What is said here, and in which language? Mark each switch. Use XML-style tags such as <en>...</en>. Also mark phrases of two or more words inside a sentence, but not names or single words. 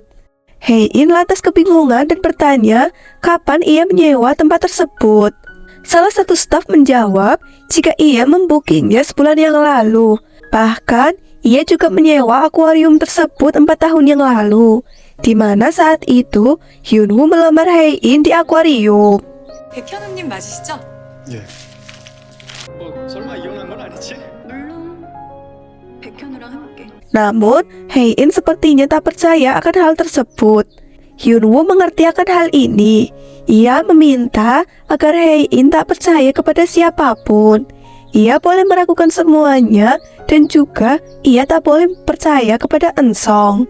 <id>Hae-in lantas kebingungan dan bertanya kapan ia menyewa tempat tersebut. Salah satu staf menjawab jika ia membukingnya sebulan yang lalu. Bahkan, ia juga menyewa akuarium tersebut 4 tahun yang lalu, di mana saat itu Hyunwoo melamar Hae-in di akuarium.</id> <ko>백현우님 맞으시죠? 예. 설마 이혼한 건 아니지? 물론 백현우랑 함께.</ko> <id>Namun, Hae-in sepertinya tak percaya akan hal tersebut. Hyunwoo mengerti akan hal ini. Ia meminta agar Hae-in tak percaya kepada siapapun. Ia boleh meragukan semuanya dan juga ia tak boleh percaya kepada Eun-sung.</id>